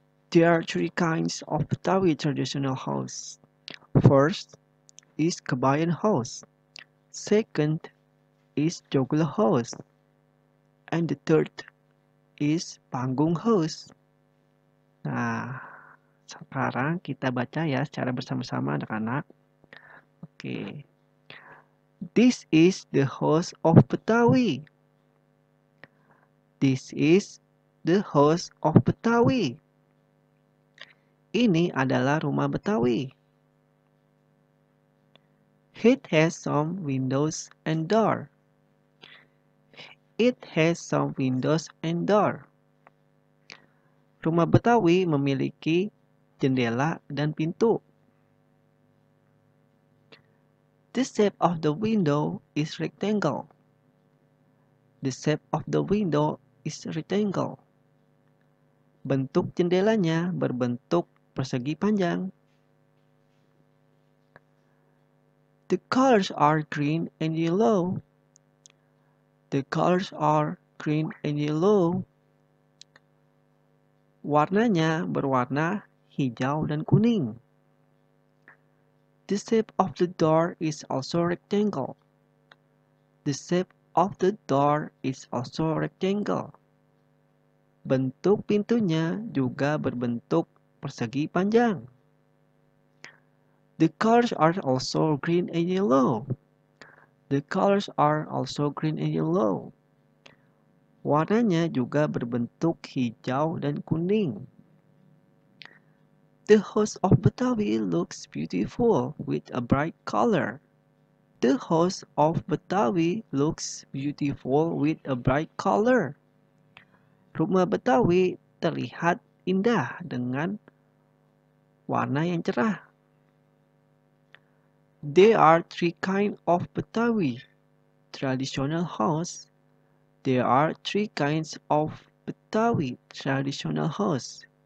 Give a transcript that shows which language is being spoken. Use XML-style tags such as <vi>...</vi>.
<en>There are three kinds of Betawi traditional house. First is Kabayan house. Second is Joglo house. And the third is Panggung house.</en> <id>Nah, sekarang kita baca ya secara bersama-sama anak-anak. Oke.</id> <en>This is the house of Betawi. This is the house of Betawi.</en> <id>Ini adalah rumah Betawi.</id> <en>It has some windows and door. It has some windows and door.</en> <id>Rumah Betawi memiliki jendela dan pintu.</id> <en>The shape of the window is rectangle. The shape of the window is rectangle.</en> <id>Bentuk jendelanya berbentuk persegi panjang.</id> <en>The colors are green and yellow. The colors are green and yellow.</en> <id>Warnanya berwarna hijau dan kuning.</id> <en>The shape of the door is also rectangle. The shape of the door is also rectangle.</en> <id>Bentuk pintunya juga berbentuk persegi panjang.</id> <en>The colors are also green and yellow. The colors are also green and yellow.</en> <id>Warnanya juga berbentuk hijau dan kuning.</id> <en>The house of Betawi looks beautiful with a bright color. The house of Betawi looks beautiful with a bright color.</en> <id>Rumah Betawi terlihat indah dengan warna yang cerah.</id> <en>There are three kinds of Betawi traditional house. There are three kinds of Betawi traditional house.</en>